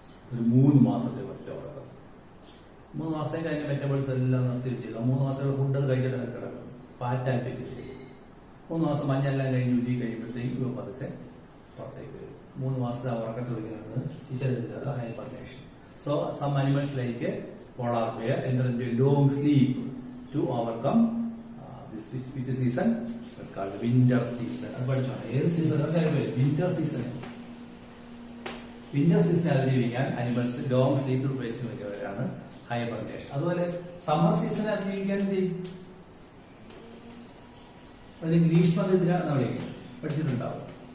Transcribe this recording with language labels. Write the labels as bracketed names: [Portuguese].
[Malayalam] ഒരു 3 മാസത്തെ ഒറ്റ ഉറക്കം. 3 മാസത്തേക്ക് അതിന്റെ മെറ്റബോളിസം എല്ലാം നിർത്തി വെച്ചേക്കാം. 3 മാസത്തെ ഫുഡ് അത് കഴിച്ചിട്ട് കിടക്കും, ഫാറ്റാക്കി വെച്ചിരിക്കും. 3 മാസം മഞ്ഞെല്ലാം കഴിഞ്ഞ് ഉരുക്കി കഴിയുമ്പോഴത്തേക്ക് പതുക്കെ പുറത്തേക്ക് വരും. 3 മാസത്തെ ഉറക്കത്തിൽ വിളിക്കുന്നത് ശിശിരത്തിൽ hibernation. [English] So some animals like polar bear enter into a long sleep to overcome which season? It's called winter season. [Malayalam] അത് പഠിച്ചോണം. ഏത് season? Winter season. Winter season അതിജീവിക്കാൻ അനിമൽസ് ലോങ് സ്ലീപ്പ് ഉപയോഗിക്കുന്നവരാണ് ഹൈബർനേഷൻ. അതുപോലെ സമ്മർ സീസൺ അതിജീവിക്കാൻ ചെയ്യും. അതിന് ഗ്രീഷ്മനിദ്ര എന്ന് വിളിക്കും, പഠിച്ചിട്ടുണ്ടാവും.